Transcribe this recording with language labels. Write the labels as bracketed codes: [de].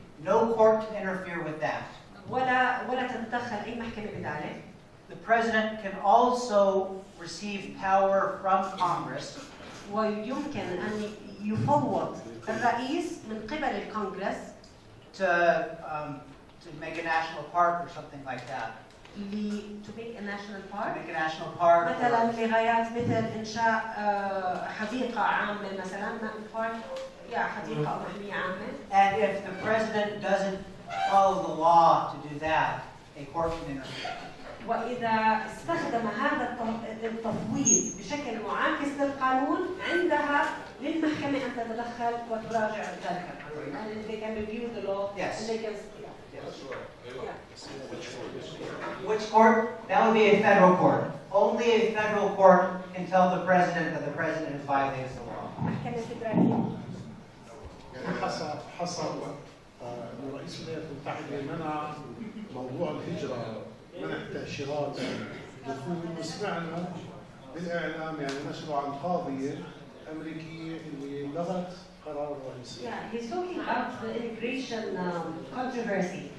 [en] No court can interfere with that. [ar] ولا تتدخل أي محكمة بذلك. [en] The president can also receive power from Congress [ar] ويمكن أن يفوض الرئيس من قبل الكونغرس [en] to make a national park or something like that. to make a national park. To make a national park. [ar] مثلا لغايات مثل إنشاء حديقة عامة مثلا park حديقة أو محمية عامة. [en] And if the president doesn't follow the law to do that, a court can interfere. [ar] وإذا استخدم هذا التفويض بشكل معاكس للقانون عندها للمحكمة أن تتدخل وتراجع ذلك القانون. [en] And they can review the law. Yes. And they can, Which court? That would be a federal court. Only a federal court can tell the president that the president has violated the law. [ar] محكمة فدرالية. حصل رئيس الولايات المتحدة منع موضوع الهجرة، منع تأشيرات دخول، وسمعنا بالإعلام يعني نشروا عن قاضية أمريكية اللي لغت قرار الرئيس. [en] Yeah, he's talking about the immigration controversy.